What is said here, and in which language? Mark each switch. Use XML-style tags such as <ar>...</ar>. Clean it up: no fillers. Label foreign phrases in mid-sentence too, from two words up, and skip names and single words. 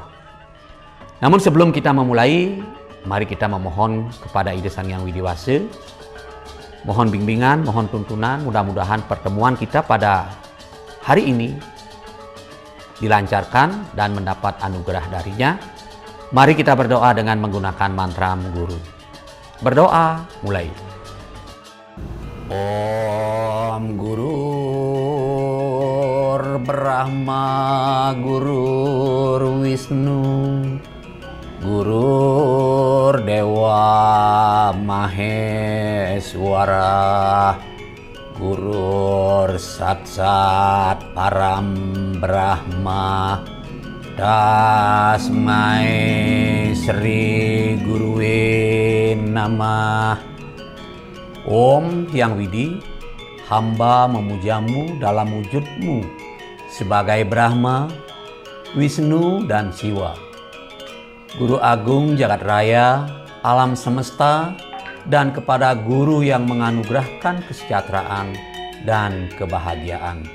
<id>Namun sebelum kita memulai, mari kita memohon kepada Ida Sang Hyang Widi Wasa, mohon bimbingan, mohon tuntunan, mudah-mudahan pertemuan kita pada hari ini dilancarkan dan mendapat anugerah darinya. Mari kita berdoa dengan menggunakan mantra Guru. Berdoa mulai.</id> <sa>Om Gurur Brahma Gurur Wisnu Gurur Dewa Maheswara Gurur Satsat Param Brahma Tasmai Sri Guruwe Namah.</sa> <id>Om Hyang Widi, hamba memujamu dalam wujudmu sebagai Brahma, Wisnu, dan Siwa, Guru Agung Jagat Raya, alam semesta, dan kepada Guru yang menganugerahkan kesejahteraan dan kebahagiaan.</id>